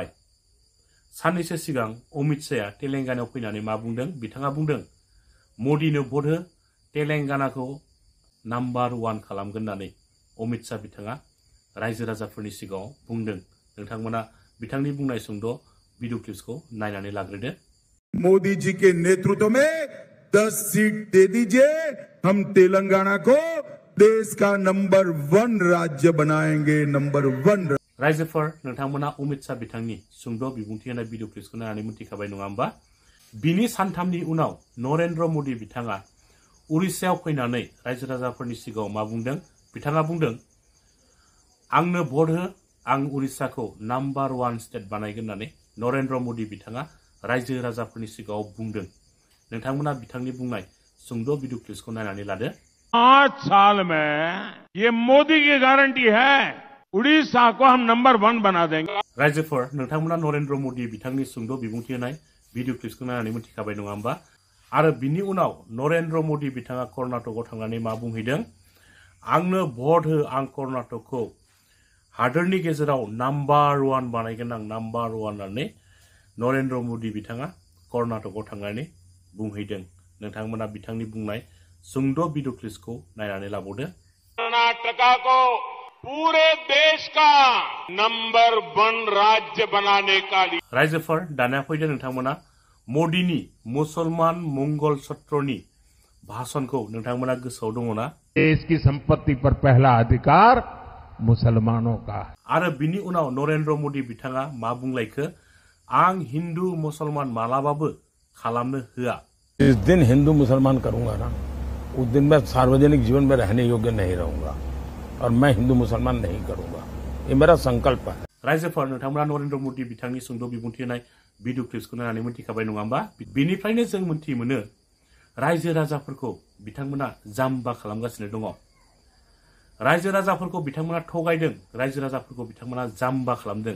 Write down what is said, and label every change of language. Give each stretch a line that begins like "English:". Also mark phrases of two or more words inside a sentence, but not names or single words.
Bodo: साननैसो सिगां अमित शाहया तेलेंगानायाव फैनानै मा बुंदों? बिथाङा बुंदों मदिनो भट हो, तेलेंगानाखौ नाम्बार 1 खालामगोन होननानै अमित शाह बिथाङा रायजो राजाफोरनि सिगाङाव बुंदों। नोंथांमोना बिथांनि बुंनाय सुंद'
English: video clipsखौ
Bodo: नायनानै लाग्रोदो।
Hindi: मोदी जी के नेतृत्व में 10 सीट दे दीजिए, हम तेलंगाना को देश का नंबर 1 राज्य बनाएंगे। नंबर 1
Bodo: रायजोफोर नोंथांमोना अमित शाह बिथांनि सुंद' बिबुंथि होनाय
English: video clipsखौ
Bodo: नायनानै मिथिखाबाय नङा होमबा? बिनि सानथामनि उनाव नरेन्द्र मदि बिथाङा उड़िष्याव फैनानै रायजो राजाफोरनि सिगाङाव मा बुंदों? बिथाङा बुंदों आंनो भट हो, आं उड़िष्याखौ नाम्बार 1 स्टेट बानायगोन होननानै नरेन्द्र मदि बिथाङा रायजो राजाफोरनि सिगाङाव बुंदों। नोंथांमोना बिथांनि बुंनाय सुंद'
English: video clipsखौ
Bodo: नायनानै लादो।
Hindi: 5 साल में ये मोदी की गारंटी है, उड़ीसा को हम नंबर 1 बना देंगे।
Bodo: रायजोफोर नोंथांमोना नरेन्द्र मदि बिथांनि सुंद' बिबुंथि होनाय
English: video clipsखौ
Bodo: नायनानै मिथिखाबाय नङा होमबा? आरो बिनि उनाव नरेन्द्र मदि बिथाङा कर्नाटकआव थांनानै मा बुंहैदों? आंनो भट हो, आं कर्नाटकखौ हादोरनि गेजेराव नाम्बार 1 बानायगोन, आं नाम्बार 1 होननानै नरेन्द्र मदि बिथाङा कर्नाटकआव थांनानै बुंहैदों। नोंथांमोना बिथांनि बुंनाय सुंद'
English: video clipsखौ
Bodo: नायनानै लाबावदो।
Hindi: कर्नाटका को पूरे देश का नंबर 1 राज्य बनाने का
Bodo: रायजोफोर दानिया फैदो नोंथांमोना मदिनि मुसलमान मंगल सत्रनि भाषणखौ नोंथांमोना गोसोआव दङ ना?
Hindi: देश की संपत्ति पर पहला अधिकार मुसलमानों का।
Bodo: आरो बिनि उनाव नरेन्द्र मदि बिथाङा मा बुंलायखो? आं हिंदू मुसलमान मालाबाबो खालामनो होआ।
Hindi: जिस दिन हिंदू मुसलमान करूंगा ना, उस दिन मैं सार्वजनिक जीवन में रहने योग्य नहीं रहूंगा और मैं हिंदू मुसलमान नहीं करूंगा। ये मेरा संकल्प है।
Bodo: रायजोफोर नोंथांमोना नरेन्द्र मदि बिथांनि सुंद' बिबुंथि होनाय
English: video clipsखौ
Bodo: नायनानै मिथिखाबाय नङा होमबा? बिनिफ्रायनो जों मिथि मोनो रायजो राजाफोरखौ बिथांमोना जाम्बा खालामगासिनो दङ। रायजो राजाफोरखौ बिथांमोना थगायदों, रायजो राजाफोरखौ बिथांमोना जाम्बा खालामदों।